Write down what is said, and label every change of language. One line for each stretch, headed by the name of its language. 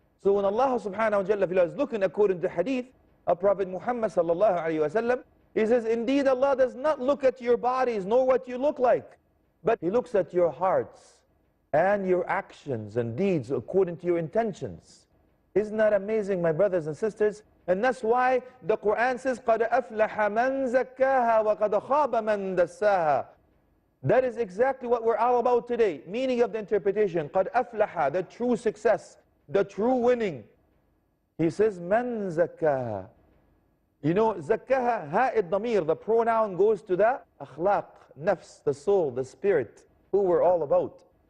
English: So when Allah subhanahu wa jalla is looking according to hadith of Prophet Muhammad sallallahu alayhi wa sallam, he says, indeed Allah does not look at your bodies nor what you look like, but He looks at your hearts and your actions and deeds according to your intentions. Isn't that amazing, my brothers and sisters? And that's why the Quran says,
Arabic: قَدْ أَفْلَحَ مَنْ زَكَّاهَا وَقَدْ خَابَ مَنْ دَسَّاهَا.
English: That is exactly what we're all about today. Meaning of the interpretation,
Arabic: قَدْ أَفْلَحَ,
English: the true success, the true winning. He says,
Arabic: مَنْ زَكَّاهَا.
English: You know, زَكَّاهَا,
Arabic: هَاء الضَّمِير,
English: the pronoun goes to the akhlaq, nafs, the soul, the spirit, who we're all about.